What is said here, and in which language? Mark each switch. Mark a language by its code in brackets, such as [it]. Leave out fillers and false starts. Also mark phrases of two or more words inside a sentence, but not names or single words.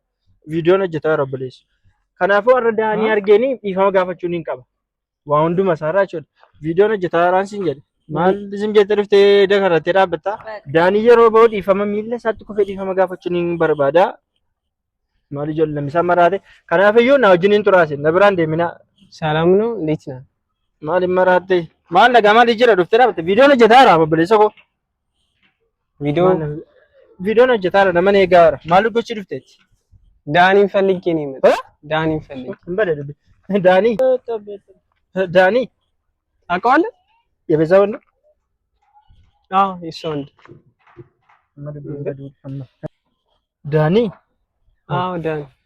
[om] Viidiyoon hojjetaa jira obboleessi. Kanaafuu har'a daanii argeeni dhiifama gaafachuun hin qaba. Waa hunduma isaarraa jechuudha. Viidiyoon hojjetaa jiraan siin jedhe. Maal isin jettee dhuftee dakarattee dhaabbatta? Daanii yeroo bahu dhiifama miila isaatti kufee dhiifama gaafachuun hin barbaada. Maal ijoollee isaan maraate. Kanaafiyyuu na wajjiniin turaase na biraan deemina. [am] ሰላም ነው እንዴት ነህ? [om] Maal maraate? Maal dhagaa maal jira dhuftee dhaabatte? Viidiyoon hojjetaa jira obboleessa koo. Viidiyoon hojjetaa jira nama eegaa jira. Maal gochii dhufteetti? [am] ዳኒን ፈልጌ ነው የመጣው። ዳኒን ፈልጌ እንበደድ ዳኒ ታውቀዋለህ? የበዛ ወንድ አዎ የእሱ ወንድ ዳኒ አዎ ዳኒ